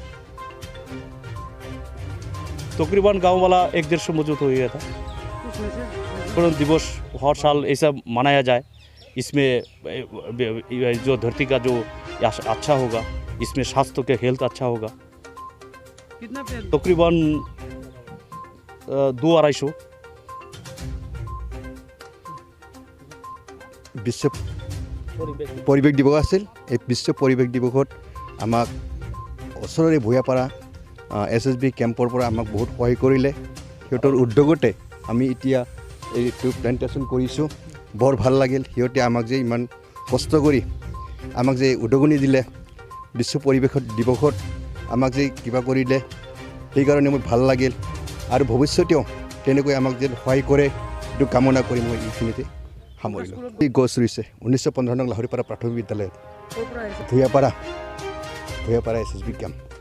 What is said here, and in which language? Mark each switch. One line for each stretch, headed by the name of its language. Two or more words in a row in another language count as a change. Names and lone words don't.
Hindi: तकरीबन गांव वाला 1-150 मौजूद हो गया था पर्यावरण दिवस हर साल ऐसा मनाया जाए इसमें जो धरती का जो अच्छा होगा इसमें स्वास्थ्य के हेल्थ अच्छा होगा तकरीबन 200-250
Assamese: বিশ্ব পৰিৱেশ দিৱস আছিল এই বিশ্ব পৰিৱেশ দিৱসত আমাক ওচৰৰে ভূঞাপাৰা SSB কেম্পৰ পৰা আমাক বহুত সহায় কৰিলে সিহঁতৰ উদ্যোগতে আমি এতিয়া এইটো প্লেণ্টেশ্যন কৰিছোঁ বৰ ভাল লাগিল সিহঁতে আমাক যে ইমান কষ্ট কৰি আমাক যে উদগনি দিলে বিশ্ব পৰিৱেশ দিৱসত আমাক যে কিবা কৰিলে সেইকাৰণে মোৰ ভাল লাগিল আৰু ভৱিষ্যতেও তেনেকৈ আমাক যে সহায় কৰে এইটো কামনা কৰি মই এইখিনিতে সামৰিলোঁ গছ ৰুইছে 1915 নং লাহৰীপাৰা প্ৰাথমিক বিদ্যালয়ত ভূঞাপাৰা SSB কেম্প